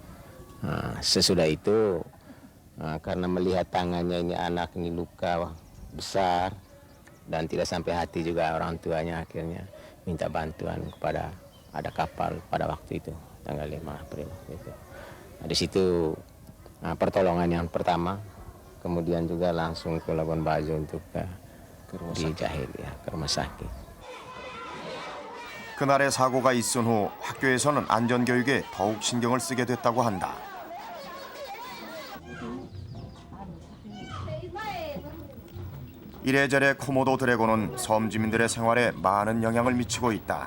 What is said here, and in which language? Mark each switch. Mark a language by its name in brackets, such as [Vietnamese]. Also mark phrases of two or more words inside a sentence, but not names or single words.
[Indonesian] Sesudah itu, karena melihat tangannya ini anak ini luka besar dan tidak sampai hati juga orang tuanya akhirnya minta bantuan kepada ada kapal pada waktu itu tanggal 5 April gitu. Nah, di situ pertolongan yang pertama, kemudian juga langsung ke Labuan Bajo untuk dijahit ya ke rumah sakit. [Korean] 그날의 사고가 있은 후 학교에서는 안전교육에 더욱 신경을 쓰게 됐다고 한다. 이래저래 코모도 드래곤은 섬 주민들의 생활에 많은 영향을 미치고 있다.